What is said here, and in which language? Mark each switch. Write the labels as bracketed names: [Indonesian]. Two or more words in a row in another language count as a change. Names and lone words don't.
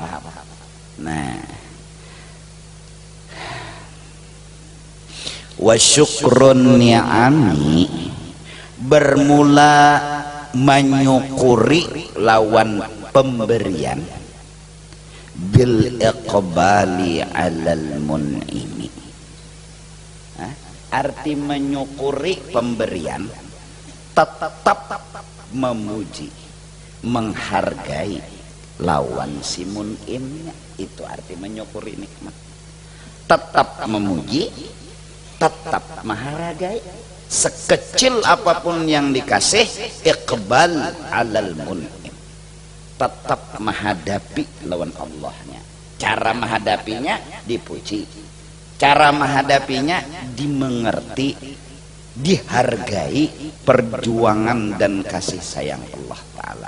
[Arabic] Nah, وشكر النعم, [Banjar] bermula menyukuri lawan pemberian, [Arabic] بالإقبال على المنعم. [Banjar] Arti menyukuri pemberian, tetap memuji, menghargai lawan si mun'imnya. Itu arti menyukuri nikmat. Tetap memuji, tetap menghargai. Sekecil apapun yang dikasih, [Arabic] إقبال على المنعم, [Banjar] tetap menghadapi lawan Allahnya. Cara menghadapinya dipuji, cara menghadapinya dimengerti, dihargai perjuangan dan kasih sayang Allah Ta'ala.